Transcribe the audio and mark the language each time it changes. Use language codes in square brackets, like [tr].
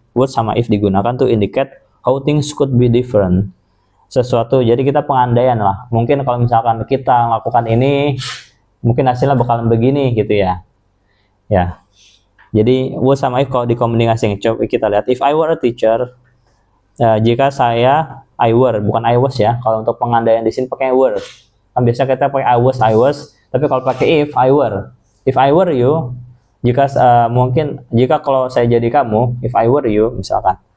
[en] Would [id] sama [en] if [id] digunakan [en] to indicate how things could be different. [id] Sesuatu, jadi kita pengandaian lah. Mungkin kalau misalkan kita melakukan ini, mungkin hasilnya bakalan begini gitu ya. Ya, jadi would sama if kalau dikombinasikan, coba kita lihat. [en] If I were a teacher, [id] jika saya, [en] I were, [id] bukan [en] I was ya. [id] Kalau untuk pengandaian di sini pakai were. Kan biasa kita pakai [en] I was. [id] Tapi kalau pakai [en] if I were you, [id] jika kalau saya jadi kamu, if I were you, misalkan.